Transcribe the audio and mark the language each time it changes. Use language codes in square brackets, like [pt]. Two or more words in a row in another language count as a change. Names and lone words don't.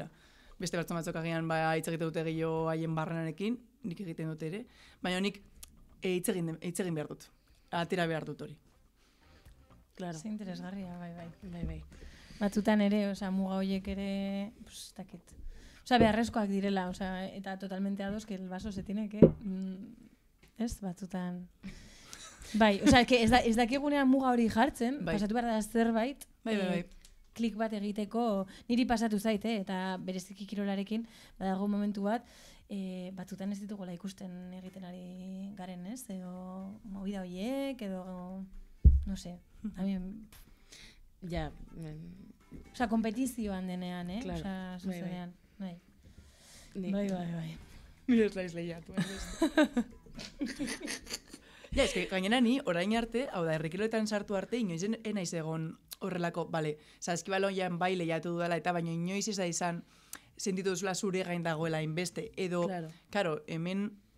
[eu] Beste batzuk agian hitz egite dute gehiago haien barrenarekin, nik egiten dut ere, baina nik hitz egin behar dut. Atera behar dut hori. Claro. Ze interesgarria, bai. Batzutan ere, osea, muga horiek ere, pues, ez dakit. Osea, beharrezkoak direla, osea, eta totalmente ados [es] que el vaso se tiene que... [eu] Ez, batzutan... Bai, osea, ez dakigunean muga hori jartzen, pasatu behar da zerbait, klik bat egiteko, niri pasatu zait, eta bereziki kirolarekin, badago momentu bat, batzutan ez ditugula ikusten egiten ari garen, ez? Edo movida horiek, edo... [es] No sé, a mi... Ja. [eu] Osea, kompetizioan denean, Claro. Osea, zuzenean. Bai. Bai. Ni ez laiz lehiatu. Ja, eske, gainera ni, orain arte, hau da, errekiloetan sartu arte, inoiz enaiz egon horrelako, bale, saskibaloian bai lehiatu dudala, eta baino inoiz ez da izan, sentitu duzula zure gain dagoela inbeste, edo, karo, hemen,